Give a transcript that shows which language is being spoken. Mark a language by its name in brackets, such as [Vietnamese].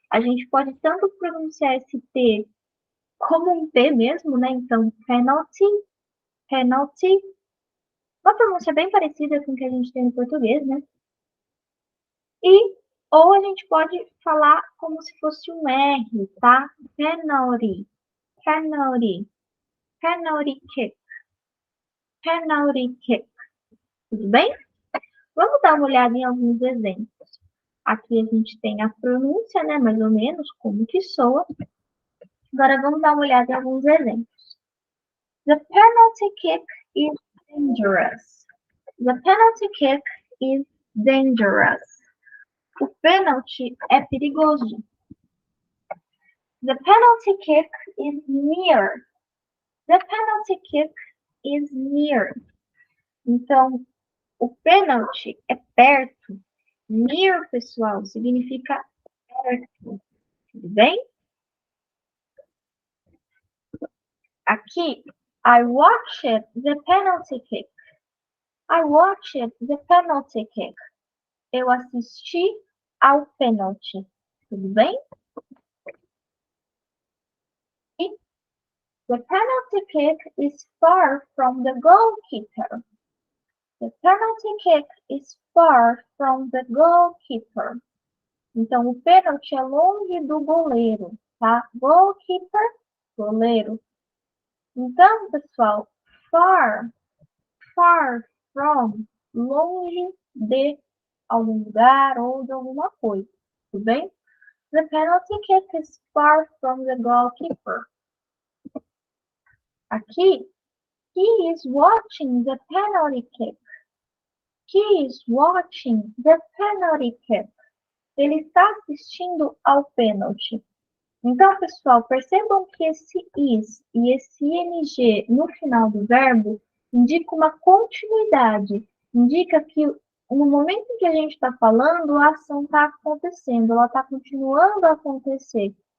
[Portuguese] A gente pode tanto pronunciar esse T como um T mesmo, né? Então, penalty, penalty. Uma pronúncia bem parecida com o que a gente tem no português, né? Ou a gente pode falar como se fosse um R, tá? [English] Penalty, penalty, penalty kick, penalty kick. [Portuguese] Tudo bem? Vamos dar uma olhada em alguns exemplos. Aqui a gente tem a pronúncia, né? Mais ou menos, como que soa. Agora vamos dar uma olhada em alguns exemplos. [English] The penalty kick is dangerous. The penalty kick is dangerous. [Portuguese] O pênalti é perigoso. [English] The penalty kick is near. The penalty kick is near. [Portuguese] Então, o pênalti é perto. Near, pessoal, significa perto. Tudo bem? [English] Aqui, I watched the penalty kick. I watched the penalty kick. [Portuguese] Eu assisti ao pênalti. Tudo bem? [English] The penalty kick is far from the goalkeeper. The penalty kick is far from the goalkeeper. [Portuguese] Então, o pênalti é longe do goleiro, tá? Goalkeeper, goleiro. Então, pessoal, far, far from, longe de algum lugar ou de alguma coisa, tudo bem? [English] The penalty kick is far from the goalkeeper. Aqui, he is watching the penalty kick. He is watching the penalty kick. [Portuguese] Ele está assistindo ao pênalti. Então, pessoal, percebam que esse is e esse ing no final do verbo indica uma continuidade. Indica que no momento em que a gente está falando, a ação está acontecendo, ela está continuando a acontecer.